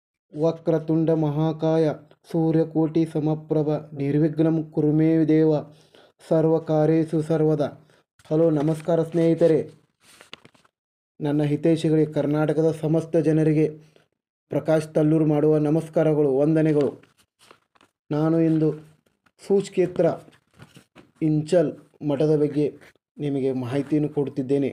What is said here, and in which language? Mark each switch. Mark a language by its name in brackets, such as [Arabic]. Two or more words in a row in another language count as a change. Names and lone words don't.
[Sanskrit] ವಕ್ರತುಂಡ ಮಹಾಕಾಯ ಸೂರ್ಯಕೋಟಿ ಸಮಪ್ರಭ ನಿರ್ವಿಘ್ನಂ ಕುರು ಮೇ ದೇವ ಸರ್ವಕಾರ್ಯೇಷು ಸರ್ವದಾ. [Kannada] ಹಲೋ, ನಮಸ್ಕಾರ ಸ್ನೇಹಿತರೆ. ನನ್ನ ಹಿತೈಷಿಗಳಿಗೆ, ಕರ್ನಾಟಕದ ಸಮಸ್ತ ಜನರಿಗೆ ಪ್ರಕಾಶ್ ತಲ್ಲೂರು ಮಾಡುವ ನಮಸ್ಕಾರಗಳು, ವಂದನೆಗಳು. ನಾನು ಇಂದು ಸೂಚ್ಕ್ಷೇತ್ರ ಇಂಚಲ್ ಮಠದ ಬಗ್ಗೆ ನಿಮಗೆ ಮಾಹಿತಿಯನ್ನು ಕೊಡುತ್ತಿದ್ದೇನೆ.